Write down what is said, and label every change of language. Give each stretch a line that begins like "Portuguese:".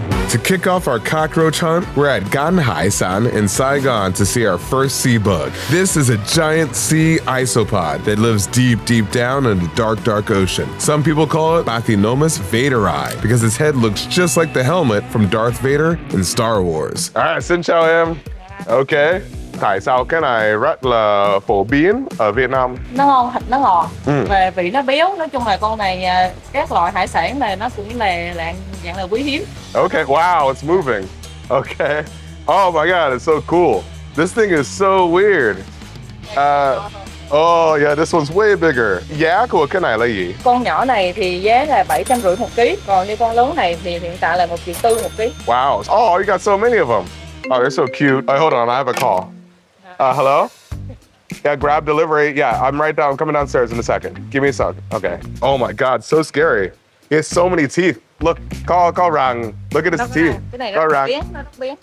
English: To kick off our cockroach hunt, we're at Gánh Hải Sản in Saigon to see our first sea bug. This is a giant sea isopod that lives deep, deep down in the dark, dark ocean. Some people call it Vietnamese Vaderi because its head looks just like the helmet from Darth Vader in Star Wars. All right,
Vietnamese: xin chào em.
English: Okay.
Vietnamese: Tại sao cái này rất là phổ biến ở Việt Nam? Nó ngon, thịt nó ngọt, về vị nó béo. Nói chung là con này các loại hải sản này nó cũng là dạng là quý hiếm.
English: Okay, wow, it's moving. Okay. Oh my God, it's so cool. This thing is so weird. Oh yeah, this one's way bigger.
Vietnamese: Giá của cái này là gì? Con nhỏ này thì giá là 750 một ký, còn như con lớn này thì hiện tại là 1,4 triệu một ký.
English: Wow. Oh, you got so many of them. Oh, they're so cute. Oh, hold on, I have a call. Hello? Yeah, grab delivery. Yeah, I'm right down. I'm coming downstairs in a second. Give me a sec. Okay. Oh my God, so scary. He has so many teeth. Look, call Hàng. Look at his teeth.
Vietnamese: Cái này rất biến.